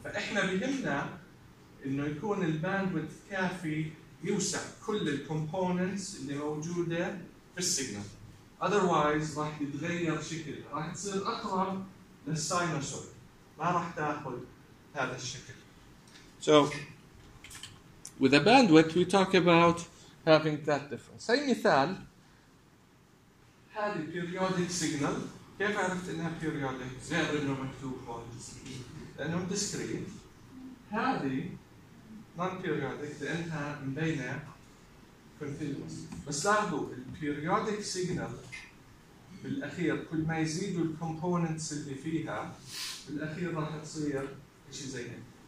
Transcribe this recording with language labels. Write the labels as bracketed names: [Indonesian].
[Arabic] فاحنا بهمنا انه يكون الباندويث كافي يوسع كل الكومبوننتس اللي موجوده في السيجنال. Otherwise راح يتغير شكل، راح تصير اقرب للساينوسويد، ما راح تاخذ هذا الشكل. [English] So with a bandwidth we talk about having that difference. [Arabic] أي مثال؟ هذه periodic signal. كيف عرفت إنها periodic؟ غير إنه مكتوب هون لأنه discrete. هذه non-periodic لأنها مبينة continuous. بس لاحظوا ال periodic signal بالأخير كل ما يزيدوا ال components اللي فيها بالأخير راح تصير إشي زي هيك.